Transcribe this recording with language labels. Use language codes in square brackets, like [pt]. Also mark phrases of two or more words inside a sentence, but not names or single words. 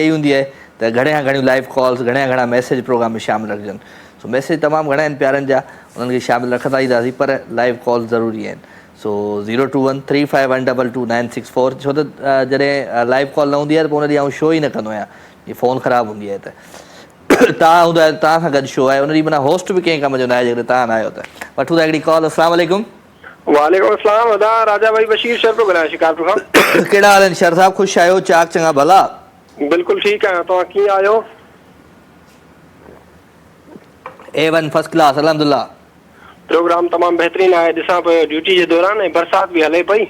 [sd] ई हूंदी आहे त घणे खां घणियूं [en] live calls [sd] घणा मैसेज प्रोग्राम में शामिलु रखजनि सो मैसेज तमामु घणा आहिनि प्यारनि जा उन्हनि खे शामिलु रखंदा ईंदासीं पर [en] live calls [sd] ज़रूरी आहिनि सो 02135122964 छो त जॾहिं [en] live call [sd] न हूंदी आहे त पोइ उन ॾींहुं आउं शो ई न कंदो आहियां जीअं फ़ोन ख़राबु हूंदी आहे त तव्हां हूंदा आहियो तव्हां सां गॾु शो आहे उन ॾींहुं माना होस्ट बि कंहिं कम जो न आहे जेकॾहिं तव्हां न आहियो त वठूं था हिकिड़ी कॉल [ar] السلام عليكم وعليكم السلام [sd] अदा राजा भाई बशीर शर पियो ॻाल्हायां शिकारपुर खां कहिड़ा हाल आहिनि शर साहब ख़ुशि आहियो चाक चङा भला बिल्कुलु ठीकु आहियां तव्हां कीअं आहियो [en] A1 first class अल्हम्दुलिल्लाह [sd] प्रोग्राम तमाम बेहतरीन आहे। ॾिसां पियो ड्यूटी जे दौरान ऐं बरसात बि हले पई।